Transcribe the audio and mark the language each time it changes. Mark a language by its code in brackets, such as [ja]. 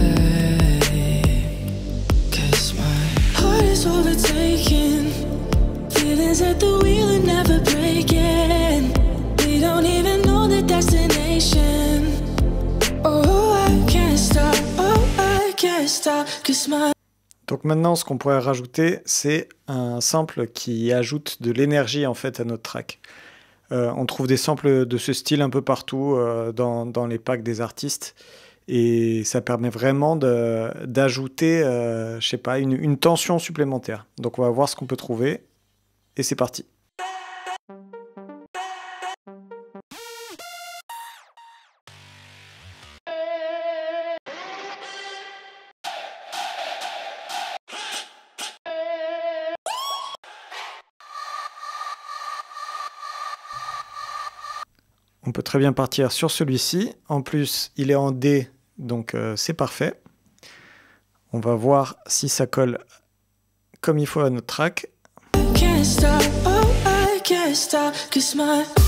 [en] Tonight, 'cause my heart is overtaken. Feelings at the wheel and never breaking. We don't even know the destination. Oh, I can't stop, oh, I can't stop, 'cause my... [fr] Donc maintenant, ce qu'on pourrait rajouter, c'est un sample qui ajoute de l'énergie en fait à notre track. On trouve des samples de ce style un peu partout dans les packs des artistes. Et ça permet vraiment d'ajouter, je sais pas, une tension supplémentaire. Donc on va voir ce qu'on peut trouver. Et c'est parti. On peut très bien partir sur celui-ci. En plus, il est en D, donc c'est parfait. On va voir si ça colle comme il faut à notre track. [en] can't stop, oh I can't stop, 'cause my